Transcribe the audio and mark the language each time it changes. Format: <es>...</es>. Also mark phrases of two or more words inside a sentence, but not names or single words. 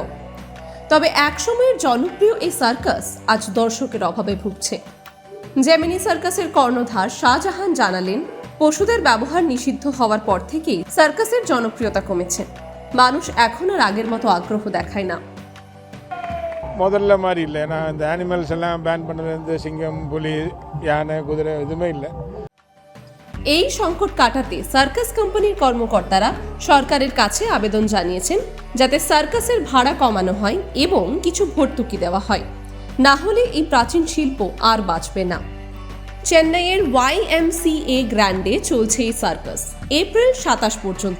<bn>তবে একসময়ের জনপ্রিয় এই সার্কাস আজ দর্শকের অভাবে ভুগছে। জেমিনি সার্কাসের কর্ণধার শাহজাহান জানালেন, পশুদের ব্যবহার নিষিদ্ধ হওয়ার পর থেকেই সার্কাসের জনপ্রিয়তা কমেছে। মানুষ এখন আর আগের মতো আগ্রহ দেখায় না।</bn> <ta>முதல்ல மாதிரி இல்லை. ஏன்னா இந்த அனிமல்ஸ் எல்லாம் பேன் பண்ணது, சிங்கம், புலி, யானை, குதிரை எதுவுமே இல்லை.</ta> <bn>এই সংকট কাটাতে সার্কাস কোম্পানির কর্মকর্তারা সরকারের কাছে আবেদন জানিয়েছেন, যাতে সার্কাসের ভাড়া কমানো হয় এবং কিছু ভর্তুকি দেওয়া হয়। না হলে এই প্রাচীন শিল্প আর বাঁচবে না। চেন্নাইয়ের YMCA গ্র্যান্ডে চলছে এই সার্কাস এপ্রিল ২৭ পর্যন্ত।</bn>